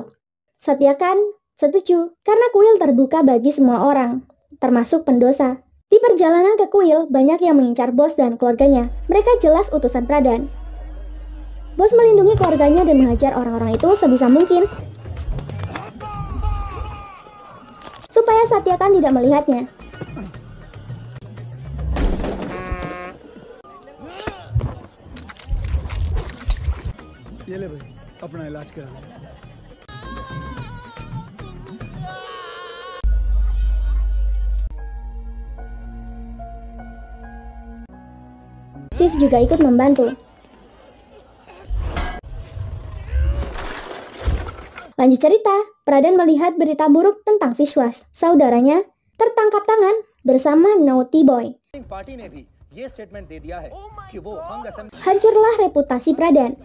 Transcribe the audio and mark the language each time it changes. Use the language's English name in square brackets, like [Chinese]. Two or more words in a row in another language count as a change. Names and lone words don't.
[Indonesian] Satyakan setuju karena kuil terbuka bagi semua orang, termasuk pendosa. Di perjalanan ke kuil, banyak yang mengincar bos dan keluarganya. Mereka jelas utusan Pradhan. Bos melindungi keluarganya dan menghajar orang-orang itu sebisa mungkin, supaya Satyakan tidak melihatnya. [Hindi] ये ले भाई, अपना इलाज करा ले. [Indonesian] Shiv juga ikut membantu. Lanjut cerita, Pradhan melihat berita buruk tentang Vishwas, saudaranya, tertangkap tangan bersama Naughty Boy. Hancurlah reputasi Pradhan.